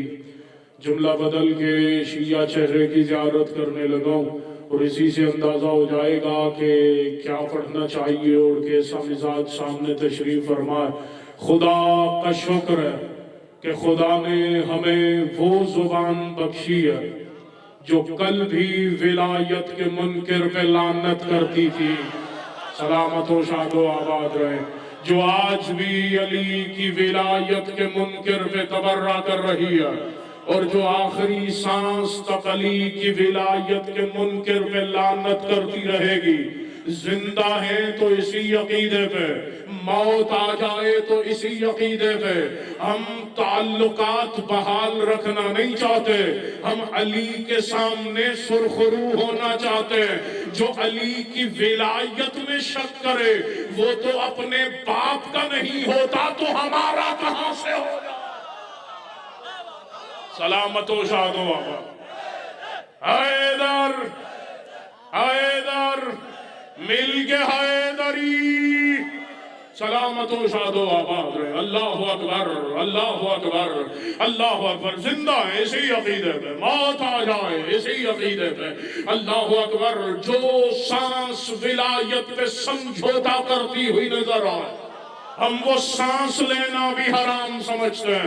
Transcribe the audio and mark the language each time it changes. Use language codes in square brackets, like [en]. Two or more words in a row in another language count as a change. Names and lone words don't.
[ur] جملہ بدل کے شیعہ چہرے کی زیارت کرنے لگا اور اسی سے اندازہ ہو جائے گا کہ کیا پڑھنا چاہیے اور کیسا مزاج سامنے تشریف فرمائے۔ خدا کا شکر ہے کہ خدا نے ہمیں وہ زبان بخشی ہے جو کل بھی ولایت کے منکر پہ لعنت کرتی تھی، سلامت و شاد و آباد رہے، جو آج بھی علی کی ولایت کے منکر پہ تبرہ کر رہی ہے، اور جو آخری سانس تک علی کی ولایت کے منکر پہ لعنت کرتی رہے گی۔ زندہ ہیں تو اسی عقیدے پہ، موت آ جائے تو اسی عقیدے پہ۔ ہم تعلقات بحال رکھنا نہیں چاہتے، ہم علی کے سامنے سرخرو ہونا چاہتے ہیں۔ جو علی کی ولایت میں شک کرے وہ تو اپنے باپ کا نہیں ہوتا تو ہمارا کہاں سے ہوگا؟ سلامت و شاد و آباد۔ حیدر حیدر مل کے حیدری، سلامت و شاد و آباد رہے۔ [ar] اللہ اکبر اللہ اکبر اللہ اکبر۔ [ur] زندہ ہے اسی عقیدے پہ، موت آ جائے اسی عقیدے پہ۔ [ar] اللہ اکبر۔ [ur] جو سانس ولایت پہ سمجھوتا کرتی ہوئی نظر آئے، ہم وہ سانس لینا بھی حرام سمجھتے ہیں۔